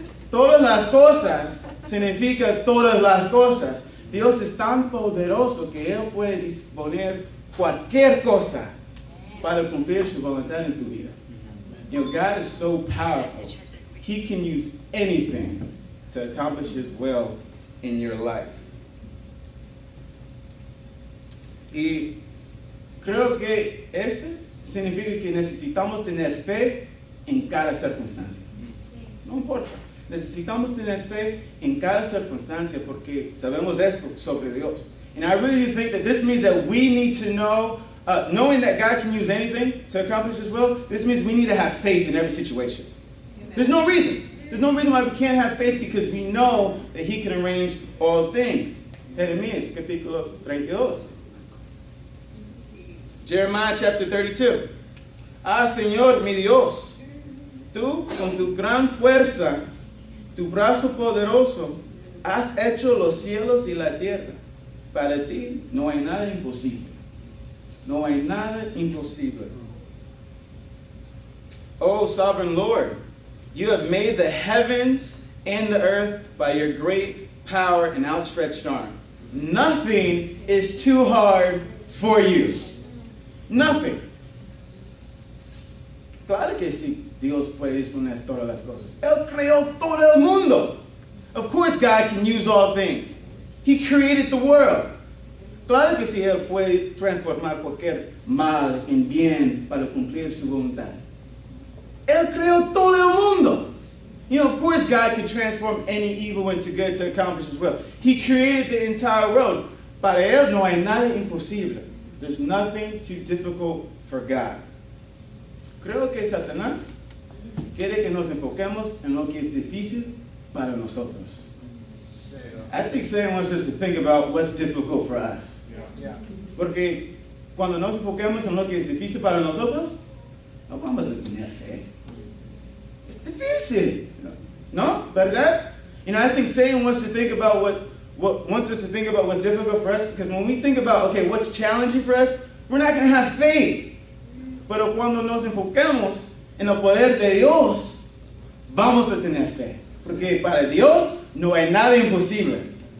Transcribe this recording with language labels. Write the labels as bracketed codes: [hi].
[es] Todas las cosas significa todas las cosas. Dios es tan poderoso que Él puede disponer cualquier cosa para cumplir su voluntad en tu vida. [en] God is so powerful. He can use anything to accomplish His will in your life. [es] Y creo que significa que necesitamos tener fe en cada circunstancia. No importa. Necesitamos tener fe en cada circunstancia porque sabemos esto sobre Dios. [en] And I really think that this means that we need to know, knowing that God can use anything to accomplish His will, this means we need to have faith in every situation. Amen. There's no reason. There's no reason why we can't have faith because we know that He can arrange all things. [es] Jeremías capítulo 32. [en] Jeremiah chapter 32. [es] Señor mi Dios, tú con tu gran fuerza, tu brazo poderoso, has hecho los cielos y la tierra. Para ti no hay nada imposible. No hay nada imposible. [en] Oh, sovereign Lord, you have made the heavens and the earth by your great power and outstretched arm. Nothing is too hard for you. Nothing. [es] Claro que sí, Dios puede disponer todas las cosas. Él creó todo el mundo. [en] Of course God can use all things. He created the world. [es] Claro que sí, Él puede transformar cualquier mal en bien para cumplir su voluntad. Él creó todo el mundo. [en] Of course God can transform any evil into good to accomplish His will. He created the entire world. [es] Para Él no hay nada imposible. [en] There's nothing too difficult for God. [es] Creo que Satanás quiere que nos enfoquemos en lo que es difícil para nosotros. [en] I think Satan wants us to think about what's difficult for us. [es] Porque cuando nos enfoquemos en lo que es difícil para nosotros, no vamos a tener fe. Es difícil. ¿No? ¿Verdad? [en] I think Satan wants to think about wants us to think about what's difficult for us, because when we think about, okay, what's challenging for us, we're not going to have faith. [es] Pero cuando nos enfocamos en el poder de Dios, vamos a tener fe. Porque para Dios no hay nada imposible.